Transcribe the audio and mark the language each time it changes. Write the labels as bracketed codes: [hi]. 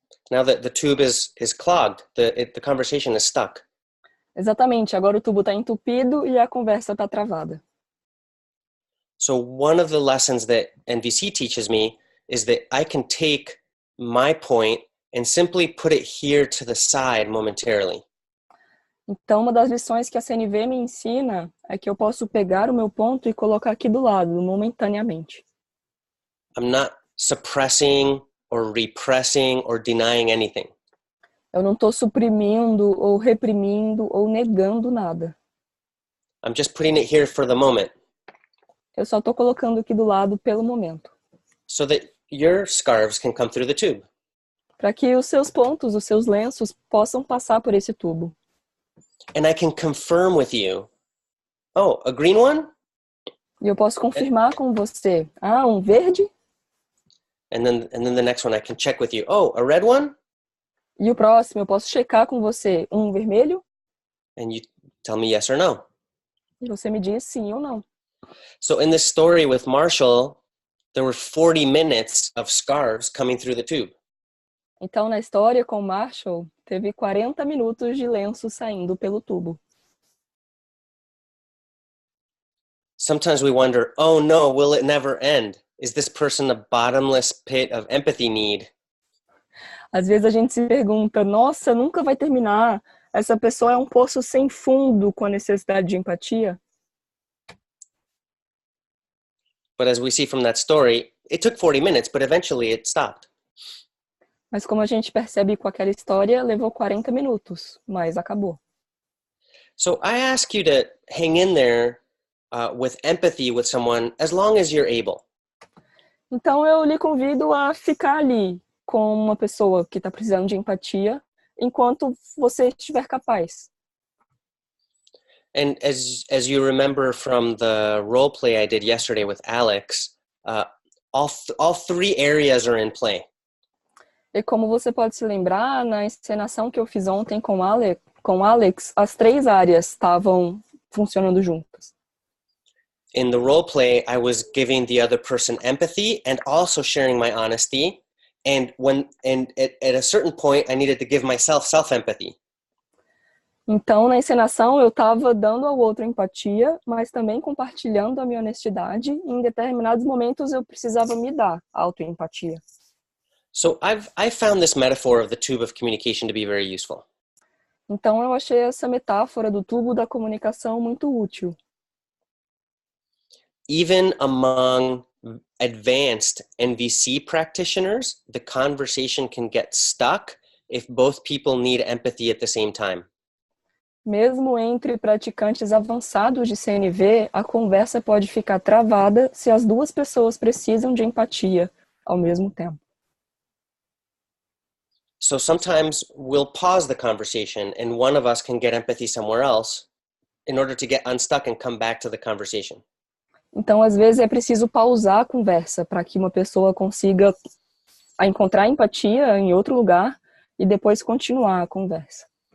[en] Now that the tube is clogged, the conversation is stuck. [pt] Exatamente, agora o tubo está entupido e a conversa está travada. [en] So one of the lessons that NVC teaches me is that I can take my point and simply put it here to the side momentarily. [pt] Então, uma das lições que a CNV me ensina é que eu posso pegar o meu ponto e colocar aqui do lado, momentaneamente. [en] I'm not suppressing or repressing or denying anything. [pt] Eu não estou suprimindo ou reprimindo ou negando nada. [en] I'm just putting it here for the moment [pt] Eu só estou colocando aqui do lado pelo momento. [en] so that your scarves can come through the tube. [pt] Para que os seus pontos, os seus lenços possam passar por esse tubo. [en] And I can confirm with you, oh, a green one? [pt] E eu posso confirmar com você, um verde? [en] And then the next one I can check with you, oh, a red one? [pt] E o próximo eu posso checar com você, um vermelho? [en] And you tell me yes or no. [pt] E você me diz sim ou não. [en] So in this story with Marshall, there were 40 minutes of scarves coming through the tube. [pt] Então, na história com Marshall, teve 40 minutos de lenço saindo pelo tubo. [en] Sometimes we wonder, oh no, will it never end? Is this person a bottomless pit of empathy need? [pt] Às vezes a gente se pergunta, nossa, nunca vai terminar. Essa pessoa é um poço sem fundo com a necessidade de empatia. [en] But as we see from that story, it took 40 minutes, but eventually it stopped. [pt] Mas como a gente percebe com aquela história, levou 40 minutos, mas acabou. [en] So I ask you to hang in there with empathy with someone as long as you're able. [pt] Então eu lhe convido a ficar ali com uma pessoa que está precisando de empatia, enquanto você estiver capaz. [en] And as you remember from the role play I did yesterday with Alex, all three areas are in play. [pt] E como você pode se lembrar, na encenação que eu fiz ontem com Alex, as 3 áreas estavam funcionando juntas. [en] In the role play, I was giving the other person empathy and also sharing my honesty. And at a certain point, I needed to give myself self-empathy. [pt] Então, na encenação, eu estava dando ao outro empatia, mas também compartilhando a minha honestidade. E em determinados momentos, eu precisava me dar autoempatia. [en] So I found this metaphor of the tube of communication to be very useful. [pt] Então, eu achei essa metáfora do tubo da comunicação muito útil. [en] Even among advanced NVC practitioners, the conversation can get stuck if both people need empathy at the same time. [pt] Mesmo entre praticantes avançados de CNV, a conversa pode ficar travada se as 2 pessoas precisam de empatia ao mesmo tempo. [en] So sometimes we'll pause the conversation and one of us can get empathy somewhere else in order to get unstuck and come back to the conversation. [pt] Então, às vezes, é preciso pausar a conversa para que uma pessoa consiga encontrar empatia em outro lugar e depois continuar a conversa.